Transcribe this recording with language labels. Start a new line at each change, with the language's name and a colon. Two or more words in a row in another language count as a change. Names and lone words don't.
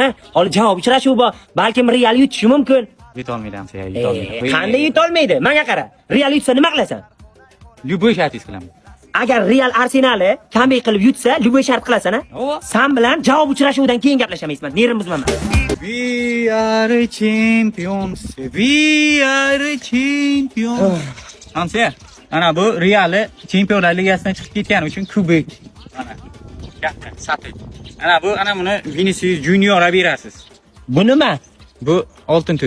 Uzbek: Hali javob uchrashuv bor. Balkim Real yutishi mumkin. Yutolmaydi hamsa, yutolmaydi. Qanday yutolmaydi? Menga qara. Real yutsa nima qilasan? Любой shartingiz qilaman. Agar Real Arsenalni kamay qilib yutsa, любой shart qilasan-a? Sen bilan javob uchrashuvidan keyin gaplashamiz. Nerim buzmaman.
English: We are champions. We are champions.
Uzbek: Hamsa, ana bu Real Chempionlar Ligasidan chiqib ketgani uchun kubok. Mana. Katta, sotib. Ana buni Vinicius Juniorga berasiz. Bu nima? Bu oltin